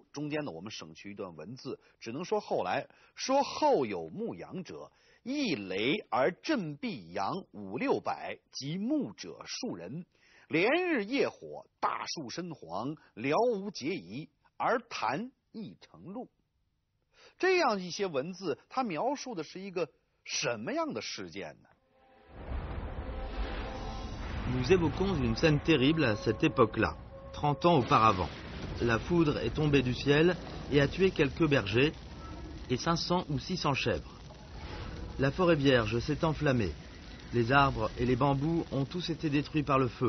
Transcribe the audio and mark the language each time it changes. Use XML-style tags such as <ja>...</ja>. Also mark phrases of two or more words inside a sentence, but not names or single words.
<zh>中间呢，我们省去一段文字，只能说后来说后有牧羊者，一雷而振臂羊5、6百，及牧者数人，连日夜火，大树身黄，辽无结遗，而潭亦成路。这样一些文字，它描述的是一个什么样的事件呢</zh> <fr>？Nous évoquons une scène terrible à cette époque-là, 30 ans auparavant. La foudre est tombée du ciel et a tué quelques bergers et 500 ou 600 chèvres. La forêt vierge s'est enflammée. Les arbres et les bambous ont tous été détruits par le feu.</fr>